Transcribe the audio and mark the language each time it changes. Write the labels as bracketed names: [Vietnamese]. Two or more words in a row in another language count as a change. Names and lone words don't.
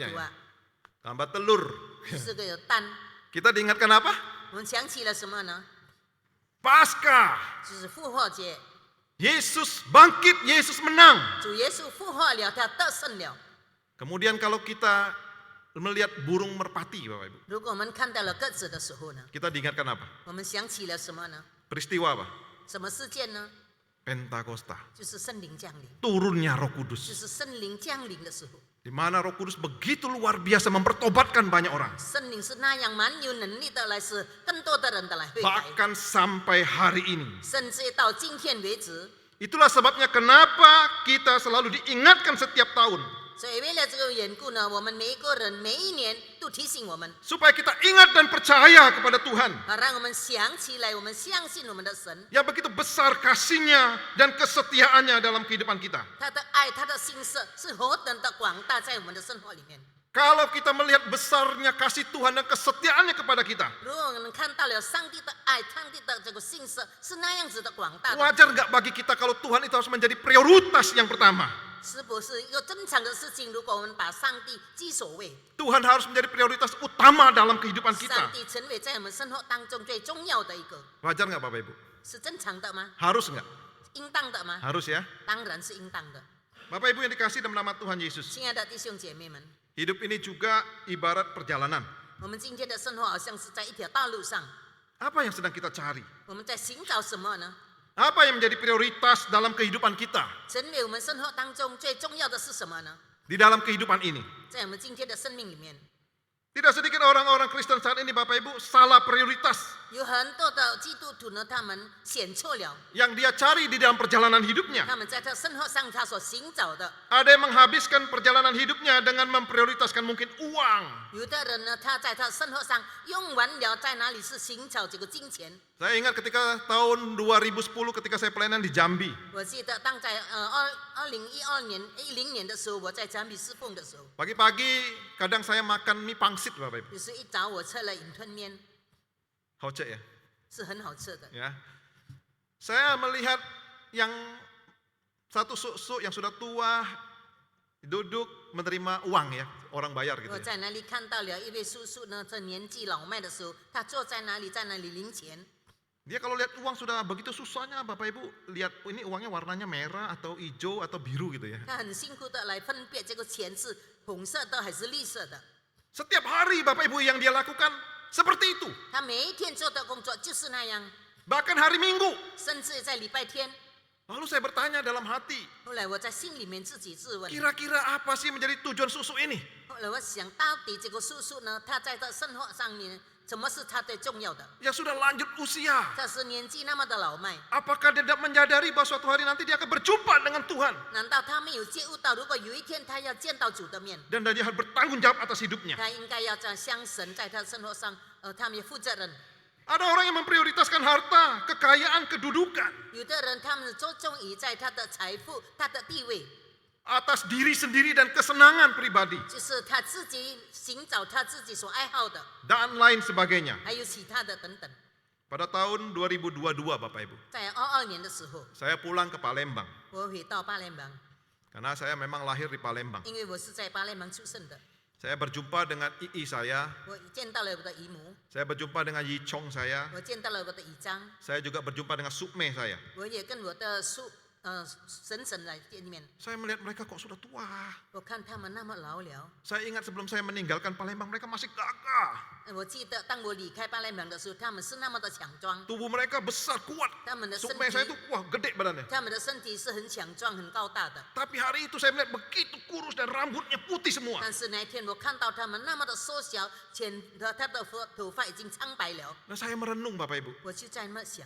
[Indonesian] Selanjutnya [Chinese] 图啊， [Indonesian] Gambar telur. [Chinese] 就是个有蛋， [Indonesian] Kita diingatkan apa? [Chinese] 我们想起了什么呢？ [Indonesian] Paskah. [Chinese] 就是复活节， [Indonesian] Yesus bangkit, Yesus menang. [Chinese] 主耶稣复活了，他得胜了。 [Indonesian] Kemudian kalau kita melihat burung merpati Bapak Ibu. [Chinese] 如果我们看到了鸽子的时候呢， [Indonesian] Kita diingatkan apa? [Chinese] 我们想起了什么呢？ [Indonesian] Peristiwa apa? [Chinese] 什么事件呢？ [Indonesian] Pentakosta. [Chinese] 就是圣灵降临， [Indonesian] Turunnya Roh [Chinese] 就 [Indonesian] Kudus. [Chinese] 是圣灵降临的时候。 [Indonesian] Di mana Roh Kudus begitu luar biasa mempertobatkan banyak orang. [Chinese] 圣灵是那样蛮有能力的来使更多的人的来悔改， [Indonesian] Bahkan sampai hari ini. [Chinese] 甚至到今天为止。 [Indonesian] Itulah sebabnya kenapa kita selalu diingatkan setiap tahun. [Chinese] 所以为了这个缘故呢，我们每一个人每一年都提醒我们， [Indonesian] Supaya kita ingat dan percaya kepada Tuhan. [Chinese] 让我们想起来，我们相信我们的神， [Indonesian] Yang begitu besar kasihnya dan kesetiaannya dalam kehidupan kita. [Chinese] 他的爱，他的心色是何等的广大，在我们的生活里面。 [Indonesian] Kalau kita melihat besarnya kasih Tuhan dan kesetiaannya kepada kita. [Chinese] 如果我们看到了上帝的爱，上帝的这个心色是那样子的广大的， [Indonesian] Wajar nggak bagi kita kalau Tuhan itu harus menjadi prioritas yang pertama? [Chinese] 是不是一个正常的事情？如果我们把上帝居首位， [Indonesian] Tuhan harus menjadi prioritas utama dalam kehidupan [Chinese] 上 [Indonesian] kita. [Chinese] 帝成为在我们生活当中最重要的一个， [Indonesian] Wajar nggak Bapak Ibu? [Chinese] 是正常的吗？ [Indonesian] Harus nggak? [Chinese] 应当的吗？ [Indonesian] Harus ya. [Chinese] 当然是应当的。 [Indonesian] Bapak Ibu yang dikasih dalam nama Tuhan Yesus. [Chinese] 亲爱的弟兄姐妹们， [Indonesian] Hidup ini juga ibarat perjalanan. [Chinese] 我们今天的生活好像是在一条道路上， [Indonesian] Apa yang sedang kita cari? [Chinese] 我们在寻找什么呢？ [Indonesian] Apa yang menjadi prioritas dalam kehidupan kita? [Chinese] 成为我们生活当中最重要的是什么呢？ [Indonesian] Di dalam kehidupan ini. [Chinese] 在我们今天的生命里面， [Indonesian] Tidak sedikit orang-orang Kristen saat ini Bapak Ibu salah prioritas. [Chinese] 有很多的基督徒呢，他们选错了， [Indonesian] Yang dia cari di dalam perjalanan hidupnya. [Chinese] 他们在他生活上他所寻找的。 [Indonesian] Ada yang menghabiskan perjalanan hidupnya dengan memprioritaskan mungkin uang. [Chinese] 有的人呢，他在他生活上用完了，在哪里是寻找这个金钱？ [Indonesian] Saya ingat ketika tahun 2010 ketika saya pelayanan di Jambi. [Chinese] 我记得当在2010年的时候，我在展比侍奉的时候， [Indonesian] Pagi-pagi kadang saya makan mie pangsit Bapak Ibu. [Chinese] 就是一早我吃了云吞面， [Indonesian] Hocek ya. [Chinese] 是很好吃的。 [Indonesian] Ya. Saya melihat yang satu susuk yang sudah tua duduk menerima uang ya, orang bayar gitu [Chinese] 我 [Indonesian] ya. [Chinese] 在那里看到了一位叔叔呢，这年纪老迈的时候，他坐在那里，在那里零钱。 [Indonesian] Dia kalau lihat uang sudah begitu susahnya Bapak Ibu lihat ini uangnya warnanya merah atau hijau atau biru gitu ya. [Chinese] 他很辛苦的来分辨这个钱是红色的还是绿色的。 [Indonesian] Setiap hari Bapak Ibu yang dia lakukan seperti itu. [Chinese] 他每一天做的工作就是那样， [Indonesian] Bahkan hari Minggu. [Chinese] 甚至在礼拜天。 [Indonesian] Lalu saya bertanya dalam hati, [Chinese] 后来我在心里面自己自问， [Indonesian] kira-kira apa sih menjadi tujuan susuk ini? [Chinese] 后来我想到底这个叔叔呢，他在他生活上面什么是他最重要的？ [Indonesian] Yang sudah lanjut usia. [Chinese] 他是年纪那么的老迈， [Indonesian] Apakah dia tidak menyadari bahwa suatu hari nanti dia akan berjumpa dengan Tuhan? [Chinese] 难道他没有觉悟到，如果有一天他要见到主的面， [Indonesian] Dan dia harus bertanggung jawab atas hidupnya. [Chinese] 他应该要在向神在他生活上，他们也负责任。 [Indonesian] Ada orang yang memprioritaskan harta, kekayaan, kedudukan [Chinese] 有的人他们着重于在他的财富、他的地位， [Indonesian] atas diri sendiri dan kesenangan pribadi [Chinese] 就是他自己寻找他自己所爱好的， [Indonesian] dan lain sebagainya. [Chinese] 还有其他的等等。 [Indonesian] Pada tahun 2022 Bapak Ibu, [Chinese] 在22年的时候， [Indonesian] saya pulang ke Palembang. [Chinese] 我回到巴联邦， [Indonesian] Karena saya memang lahir di Palembang. [Chinese] 因为我是在巴联邦出生的。 [Indonesian] Saya berjumpa dengan II saya, [Chinese] 我见到了我的姨母， [Indonesian] saya berjumpa dengan Yi Chong saya, [Chinese] 我见到了我的姨丈， [Indonesian] saya juga berjumpa dengan Sukme saya. [Chinese] 我也跟我的婶来见面。 [Indonesian] Saya melihat mereka kok sudah tua. [Chinese] 我看他们那么老了， [Indonesian] Saya ingat sebelum saya meninggalkan Palembang mereka masih gagah. [Chinese] 我记得当我离开巴联邦的时候，他们是那么的强壮， [Indonesian] Tubuh mereka besar, kuat. [Chinese] 他们的身 [Indonesian] Sukme saya [Chinese] 体 [Indonesian] itu wah gede badannya. [Chinese] 他们的身体是很强壮、很高大的。 [Indonesian] Tapi hari itu saya melihat begitu kurus dan rambutnya putih semua. [Chinese] 但是那一天我看到他们那么的缩小，他的头发已经苍白了， [Indonesian] Nah saya merenung Bapak Ibu, [Chinese] 我就在那想，